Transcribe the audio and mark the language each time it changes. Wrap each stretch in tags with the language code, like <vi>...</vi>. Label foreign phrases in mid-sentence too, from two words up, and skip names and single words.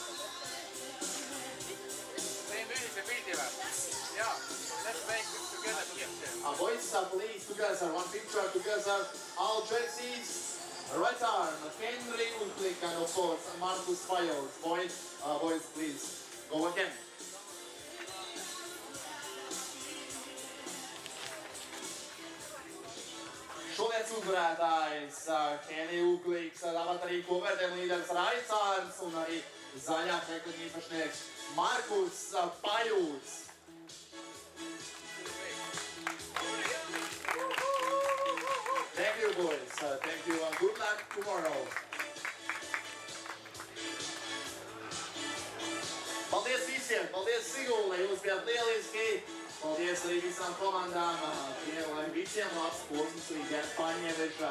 <en>Yeah, let's make it together picture. Boys, please together, one picture together, all jerseys, right arm, Henry Ulklik, and of course Markus Pajor. Boys, please, go again.</en> <lv>Šodienas uzvarētājs Henry Ulkliks, tāpat arī kopvērtējuma līderis Raicāns un arī zaļā krekliņa īpašnieks Markus Pajūs.</lv> <en>Thank you, boys. Thank you, and good luck tomorrow.</en> <lv>Paldies visiem, paldies Sigulda, jūs bijāt lieliski. Paldies arī visām komandām, lai visiem labs posms līdz Paņievežā.</lv>